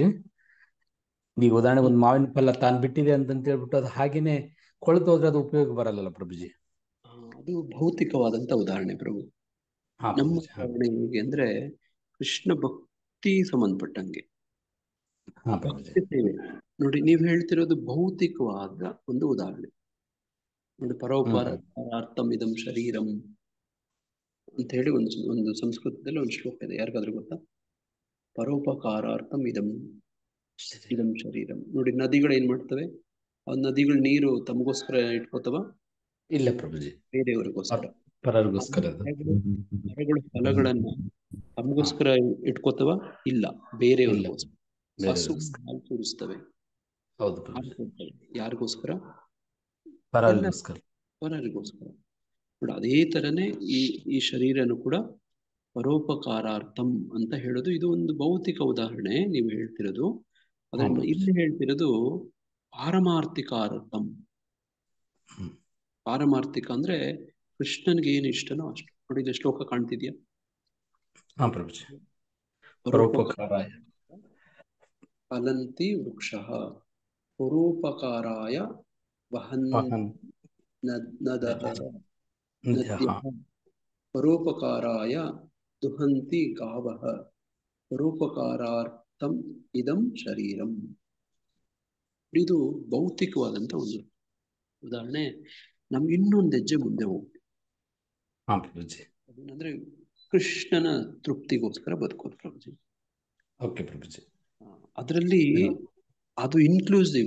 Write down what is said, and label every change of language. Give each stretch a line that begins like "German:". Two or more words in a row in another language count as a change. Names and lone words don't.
Kannada: ಈಗ ಉದಾಹರಣೆಗೆ ಒಂದು ಮಾವಿನ ಫಲ ತಾನು ಬಿಟ್ಟಿದೆ ಅಂತ ಹೇಳ್ಬಿಟ್ಟು ಅದು ಹಾಗೇನೆ ಕೊಳ್ತು ಹೋದ್ರೆ ಅದು ಉಪಯೋಗ ಬರಲ್ಲ ಪ್ರಭುಜಿ. ಅದು ಭೌತಿಕವಾದಂತ ಉದಾಹರಣೆ ಪ್ರಭು. ನಮ್ಮ ಉದಾಹರಣೆ ಹೇಗೆ ಅಂದ್ರೆ ಕೃಷ್ಣ ಭಕ್ತಿ ಸಂಬಂಧಪಟ್ಟಂಗೆ ಭಕ್ತಿ ಸೇವೆ. ನೋಡಿ, ನೀವು ಹೇಳ್ತಿರೋದು ಭೌತಿಕವಾದ ಒಂದು ಉದಾಹರಣೆ. ನೋಡಿ,
Sanskrit: ಪರೋಪಕಾರಾರ್ಥಂ ಇದಂ ಶರೀರಂ
Kannada: ಅಂತ ಹೇಳಿ ಒಂದು ಸಂಸ್ಕೃತದಲ್ಲಿ ಒಂದು ಶ್ಲೋಕ ಇದೆ. ಯಾರಿಗಾದ್ರೂ ಗೊತ್ತಾ?
Sanskrit: ಪರೋಪಕಾರಾರ್ಥಂ ಇದಂ ಶರೀರಂ.
Kannada: ನೋಡಿ, ನದಿಗಳು ಏನ್ ಮಾಡ್ತವೆ? ಆ ನದಿಗಳು ನೀರು ತಮಗೋಸ್ಕರ ಇಟ್ಕೋತವ? ಇಲ್ಲ ಪ್ರಭುಜಿ, ಬೇರೆಯವರಿಗೋಸ್ಕರ, ಪರರಿಗೋಸ್ಕರ. ಮರಗಳು ಫಲಗಳನ್ನ ತಮಗೋಸ್ಕರ ಇಟ್ಕೋತವ? ಇಲ್ಲ, ಬೇರೆಯವರಿಗೋಸ್ಕರ. ಹಸು ಹಾಲು ಕುಡಿಸ್ತವೆ, ಹೌದು, ಯಾರಿಗೋಸ್ಕರ? ಪರರಿಗೋಸ್ಕರ. ನೋಡಿ, ಅದೇ ತರನೇ ಈ ಶರೀರನು ಕೂಡ ಪರೋಪಕಾರಾರ್ಥಂ ಅಂತ ಹೇಳೋದು. ಇದು ಒಂದು ಭೌತಿಕ ಉದಾಹರಣೆ ನೀವು ಹೇಳ್ತಿರೋದು. ಅದನ್ನ ಇಲ್ಲಿ ಹೇಳ್ತಿರೋದು ಪಾರಮಾರ್ಥಿಕಾರ್ಥಂ. ಪಾರಮಾರ್ಥಿಕ ಅಂದ್ರೆ ಕೃಷ್ಣನ್ಗೆ ಏನು ಇಷ್ಟನೋ ಅಷ್ಟು. ನೋಡಿ, ಇಲ್ಲಿ ಶ್ಲೋಕ ಕಾಣ್ತಿದ್ಯಾ?
Sanskrit: ಪರೋಪಕಾರಾಯ ಫಲಂತಿ ವೃಕ್ಷಃ ಪರೋಪಕಾರಾಯ ವಹನ್ ನದಃ ನದ್ಯಃ ಪರೋಪಕಾರಾಯ ದುಹಂತಿ ಗಾವಃ ಪರೋಪಕಾರಾರ್ಥಂ ಇದಂ ಶರೀರಂ.
Kannada: ಇದು ಭೌತಿಕವಾದಂತ ಒಂದು ಉದಾಹರಣೆ. ನಮ್ಗೆ ಇನ್ನೊಂದು ಹೆಜ್ಜೆ ಮುಂದೆ ಹೋಗ್ತೀವಿ. ಅಂದ್ರೆ ಕೃಷ್ಣನ ತೃಪ್ತಿಗೋಸ್ಕರ ಬದುಕೋದು ಪ್ರಭುಜಿ. ಅದರಲ್ಲಿ ಅದು ಇನ್ಕ್ಲೂಸಿವ್.